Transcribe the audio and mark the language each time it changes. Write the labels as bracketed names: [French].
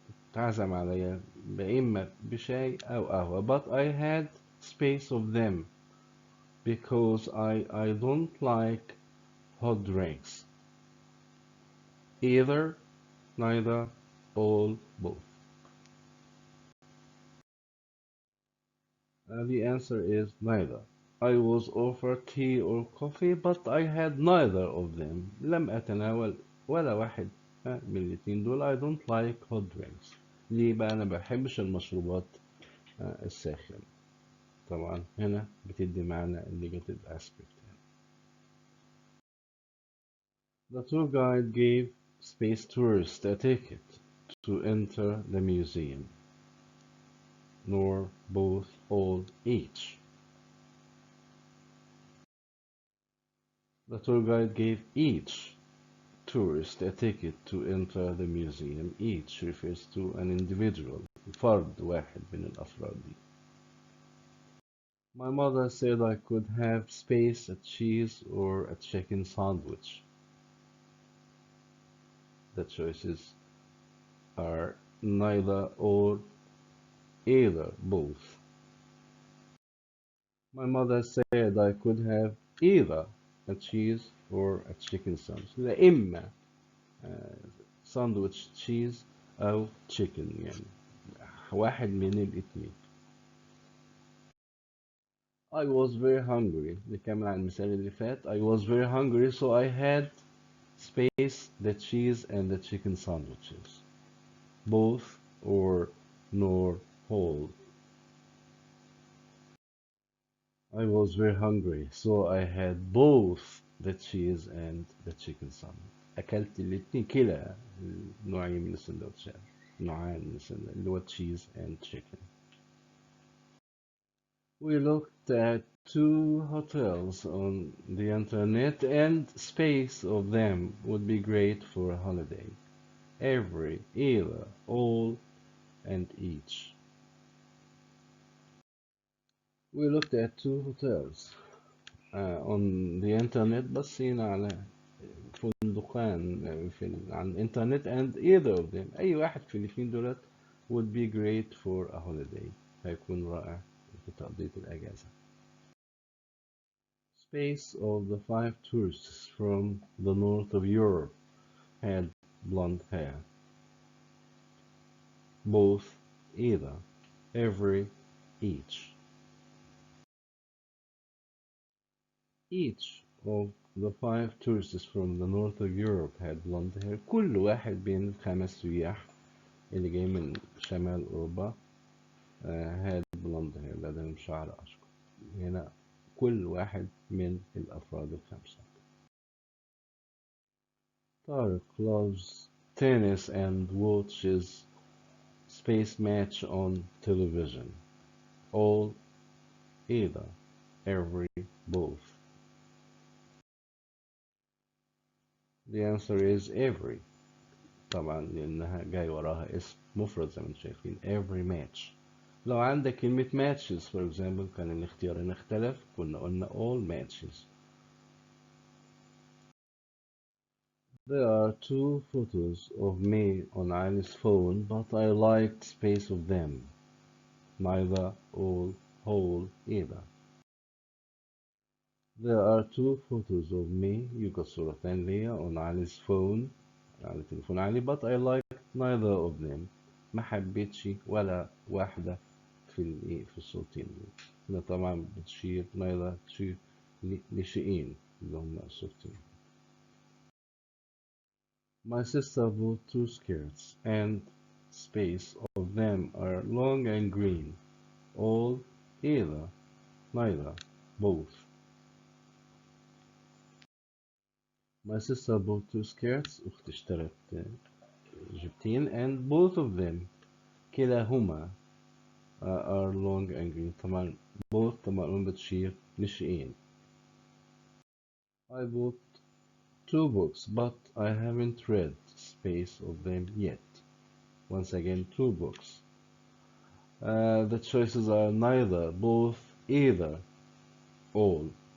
[Arabic] اتعزم عليا إما بشاي أو قهوة [English] but I had space of them because I don't like hot drinks either neither all both. The answer is neither. I was offered tea or coffee but I had neither of them. [Arabic] لم أتناول ولا واحد من الاتنين دول. [English] I don't like hot drinks. [Arabic] ليه بقى؟ أنا بحبش المشروبات الساخنة. طبعا هنا بتدي معنى [English] negative aspect. The tour guide gave space tourists a ticket to enter the museum, nor both, all, each. The tour guide gave each tourist a ticket to enter the museum. Each refers to an individual, [Arabic] فرد واحد من الأفراد دي. [English] My mother said I could have space, a cheese, or a chicken sandwich. The choices are neither or either, both. My mother said I could have either a cheese or a chicken sandwich. [Arabic] لا إما ساندويتش تشيز أو chicken يعني واحد من الاتنين. [English] I was very hungry. [Arabic] نكمل على المثال اللي فات. [English] I was very hungry so I had space, the cheese and the chicken sandwiches. Both or nor whole. I was very hungry so I had both the cheese and the chicken sandwich. [Arabic] أكلت الاتنين كلا النوعين من السندوتشات نوعان من السندوتشات اللي هو [English] cheese and chicken. We looked at two hotels on the internet and space of them would be great for a holiday. Every, either, all, and each. We looked at two hotels on the internet [Arabic] بصينا على فندقان على الانترنت [English] and either of them [Arabic] أي واحد في الاثنين دولت [English] would be great for a holiday [Arabic] هيكون رائع في تقضية الأجازة. [English] Space of the 5 tourists from the north of Europe had blonde hair. Both, either, every, each. Each of the 5 tourists from the north of Europe had blonde hair. [Arabic] كل واحد بين الخمس سياح اللي جاي من شمال أوروبا [English] had blonde hair [Arabic] لديهم شعر أشقر. هنا كل واحد من الأفراد الخمسة. [English] Tariq loves tennis and watches space match on television. All, either, every, both. The answer is every. [Arabic] طبعا لأنها جاي وراها اسم مفرد زي ما انتم شايفين every match. لو عندك كلمة matches [English] for example [Arabic] كان الاختيار هنا اختلف كنا قلنا [English] all matches. There are two photos of me on Ali's phone but I liked space of them. Neither, all, whole, either. There are two photos of me [Arabic] يوجد صورتين ليا [English] on Ali's phone [Arabic] على تليفون علي [English] but I liked neither of them [Arabic] ما حبيتش ولا واحدة في الصورتين دول. هنا طبعا بتشير neither to لشيئين اللي هم الصورتين. [English] My sister bought 2 skirts and space of them are long and green. All, either, neither, both. My sister bought 2 skirts [Arabic] أختي اشترت جبتين [English] and both of them كلاهما are long and green. [Arabic] طبعا both طبعا بتشير لشيئين. [English] I bought 2 books but I haven't read space of them yet. Once again 2 books. The choices are neither, both, either, all.